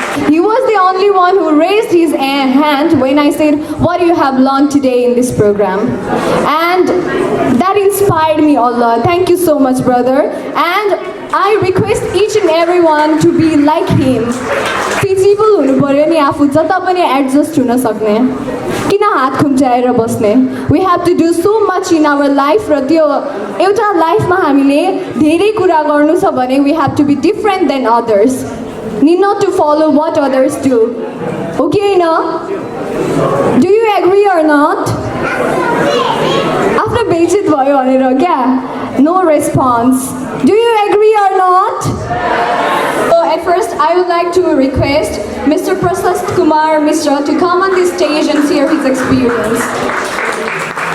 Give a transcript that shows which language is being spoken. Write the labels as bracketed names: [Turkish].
[English] He was the only everyone who raised his hand when I said, what you have learned today in this program. And that inspired me a lot. Thank you so much, brother. And I request each and everyone to be like him. [Nepali] Feasible हुनु पर्यो नि आफू जता पनि adjust हुन सक्ने किन हात खुम्चाएर बस्ने. [English] We have to do so much in our life [Nepali] र त्यो एउटा लाइफमा हामीले धेरै कुरा गर्नु छ भने [English] we have to be different than others. Need not to follow what others do. Okay न? Do you agree or not? [Nepali] आफ्नो बेइज्जत भयो भनेर क्या? [English] No response. Do you agree or not? So at first I would like to request Mr. Prasast Kumar Mishra to come on the stage and share his experience.